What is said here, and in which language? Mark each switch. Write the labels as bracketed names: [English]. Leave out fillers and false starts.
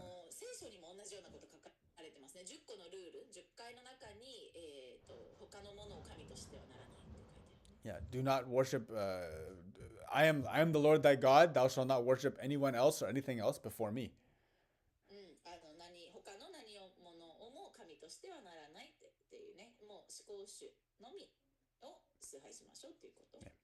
[Japanese] 聖書にも同じようなこと書かれてますね。10個のルール、10回の中に、他のものを神としてはならないって書いてある。 [English] Yeah, do not worship. I am the Lord thy God. Thou shalt not worship anyone else or anything else before me. [Japanese] 他の何をものをも神としてはならないっていうね、もう思考主のみを崇拝しましょうっていうこと。